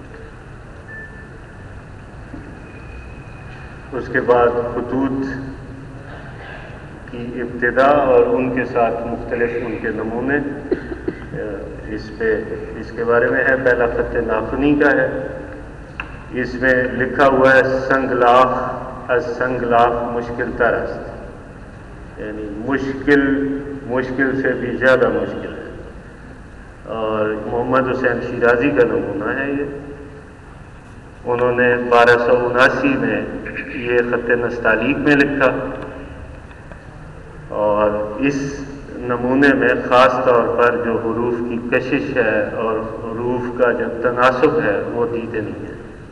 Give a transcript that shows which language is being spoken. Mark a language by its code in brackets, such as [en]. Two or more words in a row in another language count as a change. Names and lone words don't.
[ur] اس کے بعد خطوط کی ابتدا اور ان کے ساتھ مختلف ان کے نمونے، اس کے بارے میں ہے۔ پہلا خط ناخنی کا ہے، اس میں لکھا ہوا ہے [fa] سنگلاخ از سنگلاخ مشکل تر است، [ur] یعنی مشکل سے بھی زیادہ مشکل ہے۔ اور محمد حسین شیرازی کا نمونہ ہے یہ۔ انہوں نے 1279 میں یہ خط نستعلیق میں لکھا اور اس نمونے میں خاص طور پر جو حروف کی کشش ہے اور حروف کا جو تناسب ہے وہ دیدے نہیں ہے۔